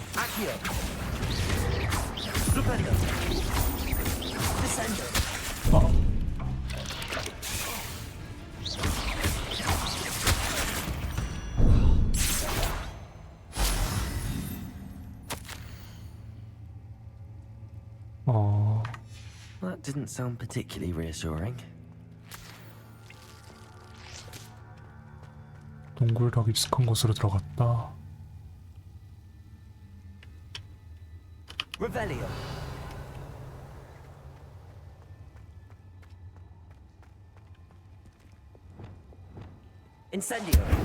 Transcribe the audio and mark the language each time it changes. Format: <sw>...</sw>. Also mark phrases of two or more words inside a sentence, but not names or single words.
<ko>Accio. Stupendo. Descendo.</ko> <en>That didn't sound particularly reassuring.</en> <ko>동굴 더 깊숙한 곳으로 들어갔다. Revelio. Incendio.</ko>